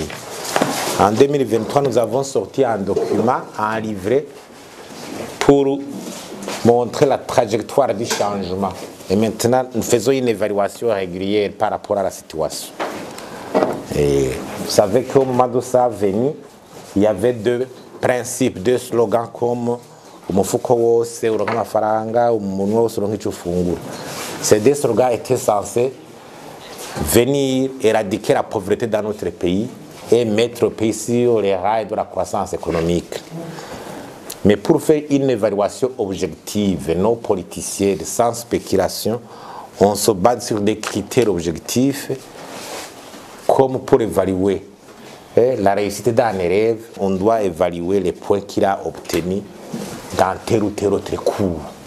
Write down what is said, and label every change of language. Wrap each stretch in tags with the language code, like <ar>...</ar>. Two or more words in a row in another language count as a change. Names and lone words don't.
<fr>En 2023, nous avons sorti un document, un livret, pour montrer la trajectoire du changement. Et maintenant, nous faisons une évaluation régulière par rapport à la situation. Et vous savez qu'au moment de sa venue, il y avait deux principes, deux slogans comme</fr> <rn>umufuko wose uronka amafaranga, umunwa wose uronka ico ufungura.</rn> <fr>Ces deux slogans étaient censés venir éradiquer la pauvreté dans notre pays et mettre le pays sur les rails de la croissance économique. Mais pour faire une évaluation objective, nos politiciens, sans spéculation, on se base sur des critères objectifs, comme pour évaluer la réussite d'un élève, on doit évaluer les points qu'il a obtenus dans tel ou tel autre cours.</fr>